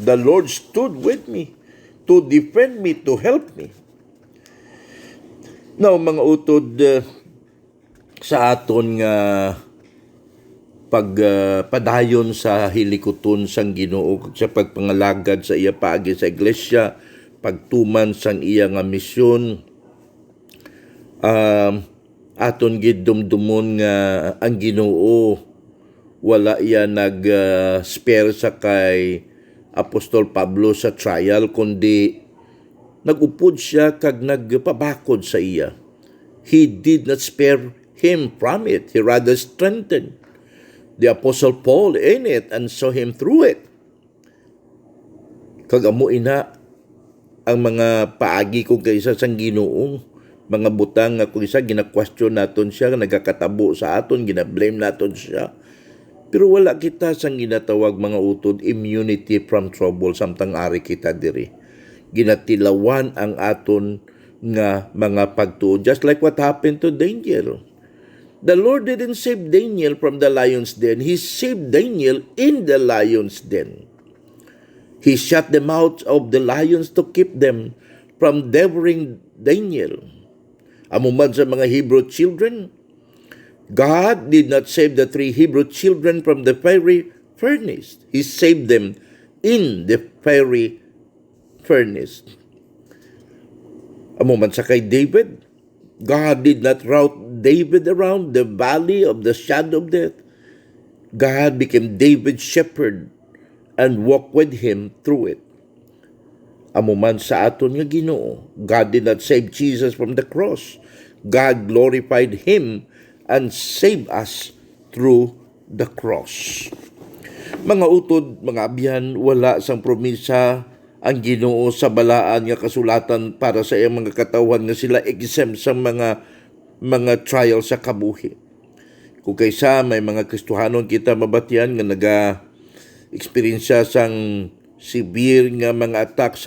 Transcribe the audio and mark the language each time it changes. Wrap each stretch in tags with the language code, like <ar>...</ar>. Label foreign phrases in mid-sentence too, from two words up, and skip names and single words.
<en>The Lord stood with me to defend me, to help me. Now,</en> <hil>mga utod, sa aton nga padayon sa hilikuton sang Ginoo sa pagpangalagad sa iya paagi sa iglesia, pagtuman sang iya nga misyon. Aton gid dumdumon nga ang Ginoo wala iya spare sa kay Apostol Pablo sa trial, kundi nagupod siya kag nagpabakod sa iya.</hil> <en>He did not spare him from it. He rather strengthened the Apostle Paul in it and saw him through it.</en> <hil>Kagamo ina ang mga paagi kung kaysa sang Ginoo, mga butang nga kung isa gina-question naton siya, nagakatabo sa aton, gina-blame naton siya. Pero wala kita sang ginatawag mga utod</hil> <en>immunity from trouble,</en> <hil>samtang ari kita diri. Ginatilawan ang aton nga mga pagtuo,</hil> <en>just like what happened to Daniel. The Lord didn't save Daniel from the lion's den. He saved Daniel in the lion's den. He shut the mouths of the lions to keep them from devouring Daniel.</en> <hil>Amuman sa mga</hil> <en>Hebrew children, God did not save the 3 Hebrew children from the fiery furnace. He saved them in the fiery furnace.</en> <hil>Amuman sa kay</hil> <en>David, God did not rout David around the valley of the shadow of death. God became David's shepherd and walked with him through it.</en> <hil>Amuman sa aton nga Ginoo,</hil> <en>God did not save Jesus from the cross. God glorified him and saved us through the cross.</en> <hil>Mga utod, mga abyan, wala sang promisa ang Ginoo sa balaan nga kasulatan para sa iyang mga katawan nga sila exempt sa mga trial sa kabuhi. Kung kaysa may mga Kristohanon kita mabatian nga naga-experiensya sang severe nga mga attack sa</hil>